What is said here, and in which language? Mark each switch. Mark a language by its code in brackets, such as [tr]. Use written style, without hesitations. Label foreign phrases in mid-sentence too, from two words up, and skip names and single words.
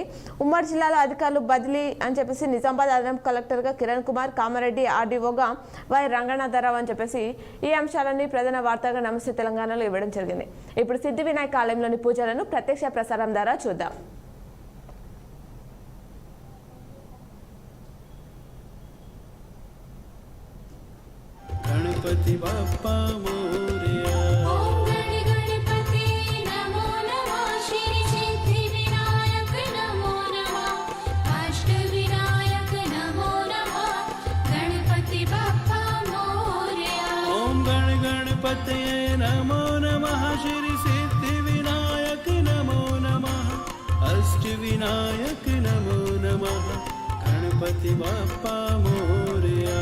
[te] ఉమ్మడి జిల్లాలో అధికారులు బదిలీ అని చెప్పేసి నిజామాబాద్ అదనపు కలెక్టర్గా కిరణ్ కుమార్, కామారెడ్డి ఆర్డీఓగా వై రంగనాథరావు అని చెప్పేసి ఈ అంశాలన్నీ ప్రధాన వార్తగా నమస్తే తెలంగాణలో ఇవ్వడం జరిగింది. ఇప్పుడు సిద్ధి వినాయక ఆలయంలోని పూజలను ప్రత్యక్ష ప్రసారం ద్వారా చూద్దాం. [mr] गणपती बाप्पा मोरया. [sa] गणपतये नमो नमः, श्री सिद्धि विनायक नमो नमः, अष्ट विनायक नमो नमः, [mr] गणपति बप्पा मोरया.